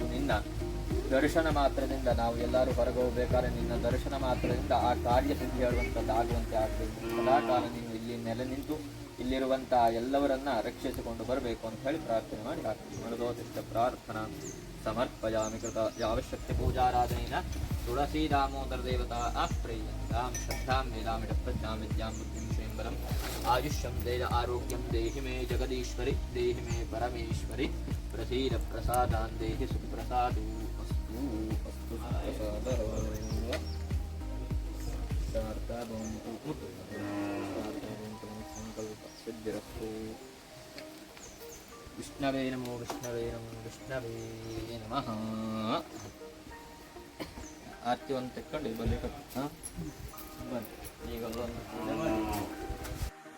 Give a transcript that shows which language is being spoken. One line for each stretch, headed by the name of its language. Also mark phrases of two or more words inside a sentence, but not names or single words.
Kannada: ನಿನ್ನ ದರ್ಶನ ಮಾತ್ರದಿಂದ ನಾವು ಎಲ್ಲರೂ ಹೊರಗೆ ಹೋಗ್ಬೇಕಾದ್ರೆ ನಿನ್ನ ದರ್ಶನ ಮಾತ್ರದಿಂದ ಆ ಕಾರ್ಯ ಸಿದ್ಧಿ ಹೇಳುವಂಥದ್ದು ಆಗುವಂತೆ ಆಗಬೇಕು. ಸದಾಕಾಲ ನೀನು ಇಲ್ಲಿ ನೆಲೆ ನಿಂತು ಇಲ್ಲಿರುವಂಥ ಎಲ್ಲವರನ್ನ ರಕ್ಷಿಸಿಕೊಂಡು ಬರಬೇಕು ಅಂತ ಹೇಳಿ ಪ್ರಾರ್ಥನೆ ಮಾಡಿ ಹಾಕ್ತೀವಿ.
Sanskrit: ಮನದೋದಿಷ್ಟ ಪ್ರಾರ್ಥನಾ ಸಮರ್ಪಯಾಮಿ ಕೃತ ಯಾವಶಕ್ತಿ ಪೂಜಾರಾಧನೆಯ ತುಳಸಿ ದಾಮೋದರ ದೇವತಾ ಆಪ್ರಯ್ಯಂತಾಂ ಶ್ರದ್ಧಾಂ ವೇದಾಮಿಡ ಪ್ರಜ್ಞಾಂ ವಿದ್ಯಾಂ ಬುದ್ಧಿಂ ಶ್ರೀಂಬರಂ ಆಯುಷ್ಯಂ ದೇಹ ಆರೋಗ್ಯಂ ದೇಹಿ ಮೇ ಜಗದೀಶ್ವರಿ ದೇಹಿ ಮೇ ಪರಮೇಶ್ವರಿ ಪ್ರಸೀದ ಪ್ರಸಾದಾನ್ ದೇಹಿ ಸುಪ್ರಸಾದೂ ಅಸ್ತು ಅಸ್ತು ಸಂಕಲ್ಪ ಸಿದ್ಧಿರಸ್ತು. ವಿಷ್ಣವೇ ನಮೋ ವಿಷ್ಣವೇ ನಮೋ ವಿಷ್ಣವೇ ನಮಃ.
Kannada: ಆರತಿ ಒಂದು ತೆಕ್ಕೊಂಡು ಬಲ್ಲಿ ಕಟ್ಟು. ಬನ್ನಿ ಈಗ ಒಂದು ಪೂಜೆ ಮಾಡಿ.